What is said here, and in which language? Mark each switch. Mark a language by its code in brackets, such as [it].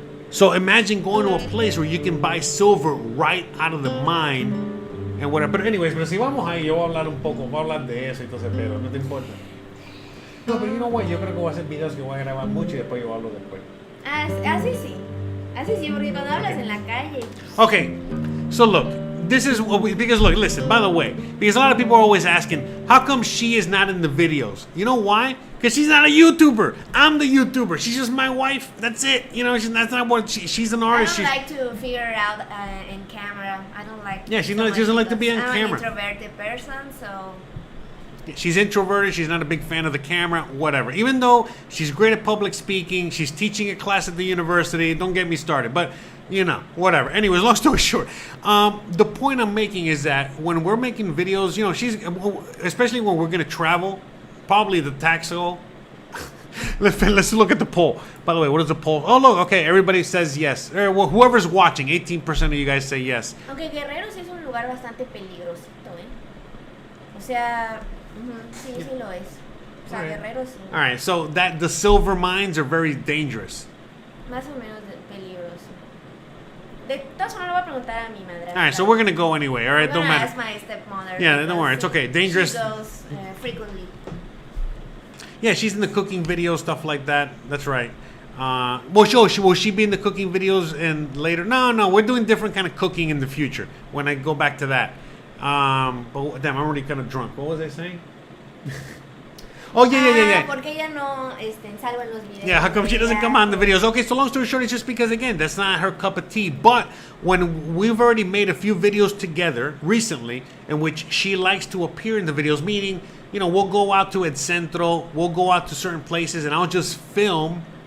[en] So imagine going to a place where you can buy silver right out of the mine and whatever. [es] But anyways, pero si vamos ahí, yo voy a hablar un poco, voy a hablar de eso y todo ese pedo, no te importa. No, pero you know what, yo creo que voy a hacer videos que voy a grabar mucho y después yo hablo después. Así sí, porque cuando hablas en la calle. [en] Okay, so look, this is what because look, listen, by the way, because a lot of people are always asking, how come she is not in the videos? You know why? Because she's not a YouTuber. I'm the YouTuber. She's just my wife. That's it. That's not what she's an artist. I don't like to figure it out in camera. I don't like. Yeah, she doesn't like to be on camera. I'm an introverted person, so. She's introverted. She's not a big fan of the camera, whatever. Even though she's great at public speaking, she's teaching a class at the university. Don't get me started. But, whatever. Anyways, long story short, the point I'm making is that when we're making videos, she's, especially when we're going to travel, probably the Taxco. Let's look at the poll. By the way, what is the poll? Oh, look, okay, everybody says yes. Well, whoever's watching, 18% of you guys say yes. [es] Aunque Guerrero sí es un lugar bastante peligrosito, ¿eh? O sea, sí lo es. O sea, Guerrero sí. [en] All right, so the silver mines are very dangerous. [es] Más o menos peligroso. De todas formas, le voy a preguntar a mi madre. [en] All right, so we're gonna go anyway. All right, don't matter. Ask my stepmother. Yeah, don't worry, it's okay. Dangerous. She goes frequently. Yeah, she's in the cooking videos, stuff like that. That's right. Will she be in the cooking videos and later? No, we're doing different kind of cooking in the future when I go back to that. But damn, I'm already kind of drunk. What was I saying? Oh yeah. [es] Porque ella no salva en los videos. [en] Yeah, how come she doesn't come on the videos? Okay, so long story short, it's just because again, that's not her cup of tea. But when we've already made a few videos together recently, in which she likes to appear in the videos, meaning we'll go out to El Centro, we'll go out to certain places, and I'll just film.